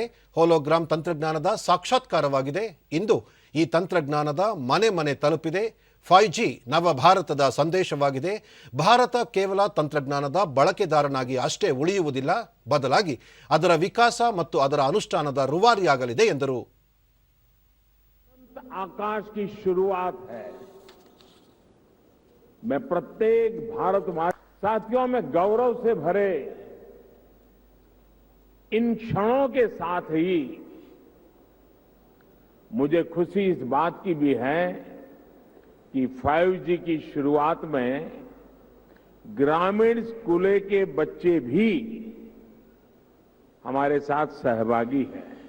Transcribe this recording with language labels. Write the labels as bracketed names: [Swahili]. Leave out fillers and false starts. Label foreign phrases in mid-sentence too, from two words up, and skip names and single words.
[Kannada] ಹೋಲೋಗ್ರಾಮ್ ತಂತ್ರಜ್ಞಾನದ ಸಾಕ್ಷಾತ್ಕಾರವಾಗಿದೆ. ಇಂದು ಈ ತಂತ್ರಜ್ಞಾನದ ಮನೆ ಮನೆ ತಲುಪಿದೆ. 5G ನವ ಭಾರತದ ಸಂದೇಶವಾಗಿದೆ. ಭಾರತ ಕೇವಲ ತಂತ್ರಜ್ಞಾನದ ಬಳಕೆದಾರನಾಗಿ ಅಷ್ಟೇ ಉಳಿಯುವುದಿಲ್ಲ, ಬದಲಾಗಿ ಅದರ ವಿಕಾಸ ಮತ್ತು ಅದರ ಅನುಷ್ಠಾನದ ರೂವಾರಿಯಾಗಲಿದೆ ಎಂದರು. [Hindi] आकाश की शुरुआत है. मैं प्रत्येक भारतवासी साथियों में गौरव से भरे इन क्षणों के साथ ही मुझे खुशी इस बात की भी है कि 5G की शुरुआत में ग्रामीण स्कूलों के बच्चे भी हमारे साथ सहभागी हैं.